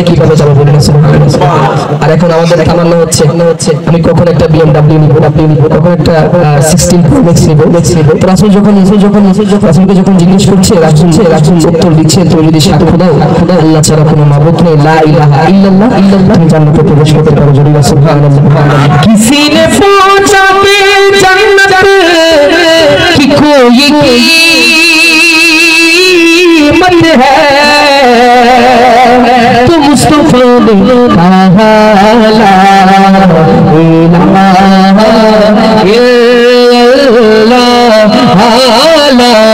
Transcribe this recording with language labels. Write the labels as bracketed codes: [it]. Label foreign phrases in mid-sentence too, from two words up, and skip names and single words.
[bn] কিভাবে যাব বলেন সুবহানাল্লাহ আর এখন আমাদের তামান্না হচ্ছে আমি কখন একটা BMW নিব কখন একটা 16 Pro Max নিব রাসূল যখন রাসূলকে যখন জিজ্ঞেস করছে রাসূল উত্তর দিচ্ছে তুমি যদি সাক্ষ্য দাও আল্লাহ ছাড়া কোনো মাবুদ নেই [ar] لا إله إلا الله [bn] তুমি জান্নাতে প্রবেশ করতে পারো জোরে সুবহানাল্লাহ [hi] किसी ने पूछा कि जन्नत की कोई कीमत है तो मुस्तफा ने कहा [ar] لا إله إلا الله لا